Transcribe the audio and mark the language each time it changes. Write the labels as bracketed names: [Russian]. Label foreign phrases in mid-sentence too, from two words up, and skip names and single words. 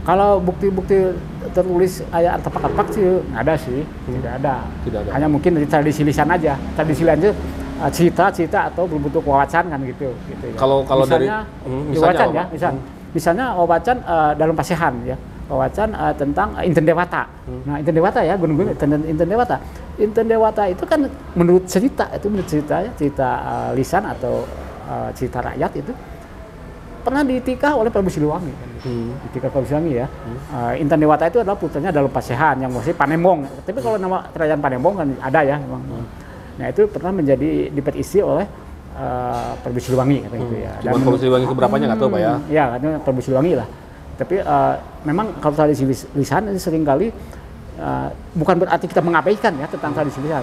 [Indonesian] Kalau bukti-bukti tertulis ayat artefak sih nggak ada sih, tidak ada. Hanya mungkin dari tradisi lisan aja, tradisi lisan itu cerita atau berbentuk wawacan kan gitu ya. Kalau misalnya, dari wawacan ya, misalnya wawacan dalam Pasehan ya, wawacan tentang Inten Dewata. Nah, Inten Dewata ya, gunung-gunung Inten Dewata. Inten Dewata itu kan menurut cerita lisan atau cerita rakyat itu pernah ditikah oleh Prabu Siliwangi. Ditikah Prabu Siliwangi ya. Inten Dewata itu adalah putranya dalam Pasehan yang masih Panembong. Tapi kalau nama kerajaan Panembong kan ada ya memang. Nah, itu pernah menjadi dipetisi oleh Prabu Siliwangi kata gitu ya. Dan Prabu Siliwangi keberapanya nggak tahu Pak ya? Ya, katanya Prabu Siliwangi lah. Tapi memang kalau tradisi lisan ini seringkali bukan berarti kita mengabaikan ya tentang tradisi lisan.